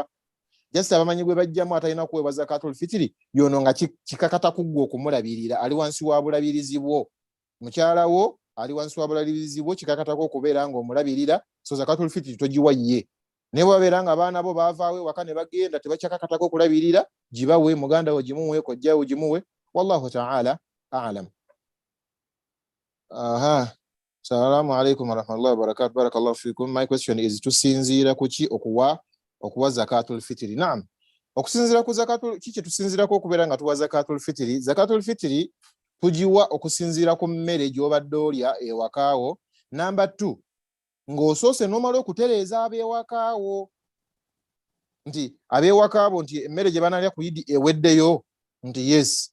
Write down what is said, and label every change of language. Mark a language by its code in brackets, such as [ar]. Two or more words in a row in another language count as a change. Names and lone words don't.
[lg] Just abamanyi gwe bajjamu atalina kuweebwa [ar] زكاة الفطر [lg] yono nga kikakata kuggwa okumulabirira, ali wansi wa bulabirizi bwo. Mukyala wo ali wansi wa bulabirizi bwo, kikakatako okubeera nga omulabirira, so [ar] زكاة الفطر [lg] togiwa ye. Ne bwabeera nga abaana bo baavaawo ewaka ne bagenda tebakyakakatako okulabirira, gibawe, muganda wo gimuwe, kojja wo gimuwe. [ar] والله تعالى أعلم. Aha. السلام عليكم ورحمة الله وبركاته. بارك الله فيكم. [en] My question is [lg] tusinziira kuki okuwa [ar] زكاة الفطر? [lg] Naam. Okusinziira ku zakatul kiki tusinziirako okubeera nga tuwa [ar] زكاة الفطر? زكاة الفطر [lg] tugiwa okusinziira ku mmere gy'obadde olya ewakaawo. Number 2, ng'osoose n'omala okutereeza ab'ewakaawo nti ab'ewakaawo nti emmere gye banalya ku Idi eweddeyo, nti yes.